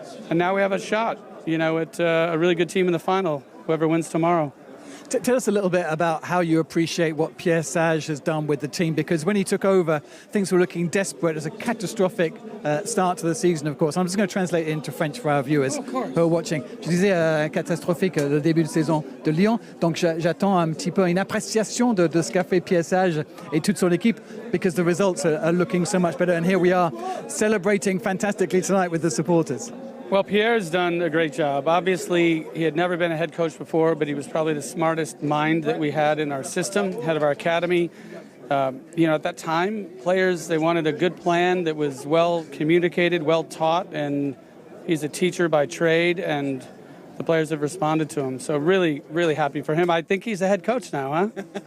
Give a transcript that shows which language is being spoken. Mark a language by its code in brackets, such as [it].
[en] And now we have a shot, you know, at a really good team in the final, whoever wins tomorrow. Tell us a little bit about how you appreciate what Pierre Sage has done with the team, because when he took over, things were looking desperate. It was a catastrophic start to the season, of course. I'm just going to translate it into French for our viewers who are watching. [fr] Je disais catastrophique le début de saison de Lyon, donc j'attends un petit peu une appréciation de ce qu'a fait Pierre Sage et toute son équipe, [en] because the results are looking so much better. And here we are celebrating fantastically tonight with the supporters. Well, Pierre's done a great job. Obviously, he had never been a head coach before, but he was probably the smartest mind that we had in our system, head of our academy. You know, at that time, players, they wanted a good plan that was well communicated, well taught, and he's a teacher by trade, and the players have responded to him. So really, really happy for him. I think he's the head coach now, huh?